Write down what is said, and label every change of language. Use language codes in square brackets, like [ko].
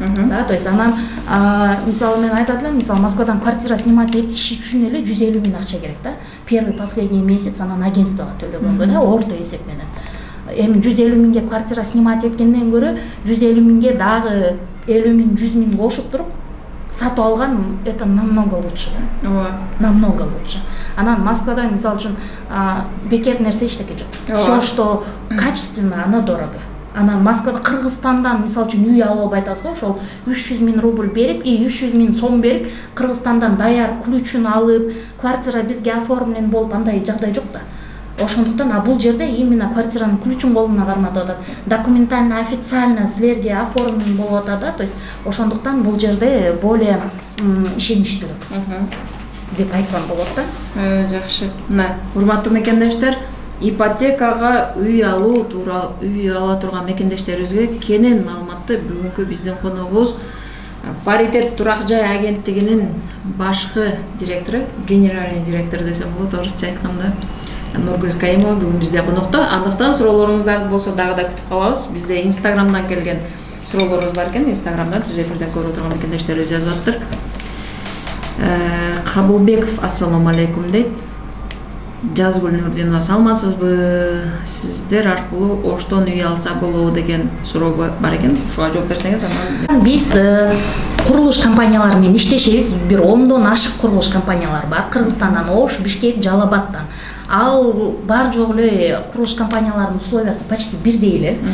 [ky] Да, то есть анан мисалы мен айтат элем, мисалы Москвадан квартира снимать этиш үчүн эле 150 миң акча керек да. [ru] Первый последний месяц [ky] анан агентствого төлөгөнгө да, орто эсеп менен. эми 150 миңге квартира снимать эткенден көрө 150 миңге дагы 50 миң 100 миң кошуп туруп сатып алган [ru] это намного лучше. [ky] Ооба. [ru] Намного лучше. [ky] Анан Москвада мисалы үчүн бекер нерсе эчтеке жок. [ru] Все, что качественно, оно дорого. [ky] Анан Москвада, Кыргызстандан мисалы үчүн үй алып айтасыз го, ошол 300 миң рубль берип, 300 миң сом берип, Кыргызстандан даяр ключун алып, квартира бизге оформлен болуп, андай жагдай жок да. Ошондуктан бул жерде именно квартиранын ключун колуна карматып атат. Документально, официально силерге оформлен болуп атат да. То есть ошондуктан бул жерде более ишеничтүү деп айтсам болот да. Жакшы. Мына урматтуу мекендештер, ипотекага үй алуу тууралуу, үй ала турган мекендештерибизге кенен маалыматты бүгүнкү биздин коногубуз Паритет турак жай агенттигинин башкы директору, генеральный директор десем болот орусча айтканда, Нургүл Кайымова бүгүн бизде конокто. Андыктан суроолоруңуздар болсо дагы да күтүп калабыз. Бизде Инстаграмдан келген суроолорубуз бар экен. Инстаграмдан түз эфирден көрүп турган мекендештерибиз жазып атыптыр. Кабылбеков ассаламу алейкум дейт. Жазгүл Нурдинова, саламатсызбы? Сиздер аркылуу Оштон үй алса болобу деген суроо бар экен. Ушуга жооп берсеңиз. Биз курулуш компаниялары менен иштешебиз. Бир 10дон ашык курулуш компаниялар бар. Кыргызстандан, Ош, Бишкек, Жалал-Абадтан. Ал бар жок эле курулуш компанияларынын условиясы почти бирдей эле.